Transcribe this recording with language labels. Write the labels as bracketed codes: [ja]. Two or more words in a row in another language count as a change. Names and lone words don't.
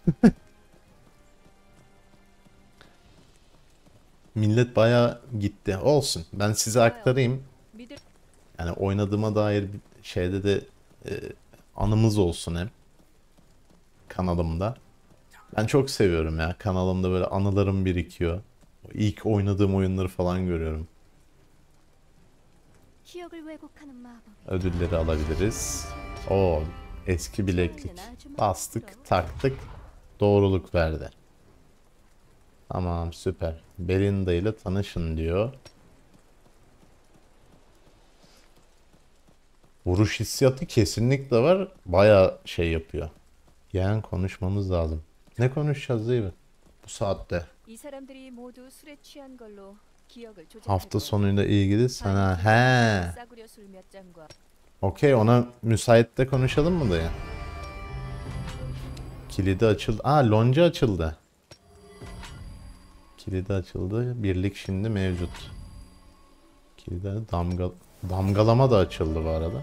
[tr] Millet bayağı gitti. Olsun. Ben size aktarayım. [ko] 믿을 [tr] Yani oynadığıma dair bir şeyde de anımız olsun hem. Kanalımda. Ben çok seviyorum ya. Kanalımda böyle anılarım birikiyor. İlk oynadığım oyunları falan görüyorum. [ko] 기억을 왜곡하는 마법. [tr] Ödülleri alabiliriz. O eski bileklik. Bastık, taktık. Doğruluk verdi. Tamam, süper. Belinda ile tanışın diyor. Vuruş hissiyatı kesinlikle var. Bayağı şey yapıyor. Yani konuşmamız lazım. Ne konuşacağız değil mi? Bu saatte. [ko] 이 사람들이 모두 술에 취한 걸로 기억을 조작할 [tr] Hafta [ko] 거예요. [tr] sonuyla ilgili sana. He. [ko] 싸구려 술 몇 잔과 [tr] Okey, ona müsaitte konuşalım mı dayı? Kilidi açıldı. Aa, lonca açıldı. Kilidi açıldı. Birlik şimdi mevcut. Kilidi damgalama da açıldı bu arada.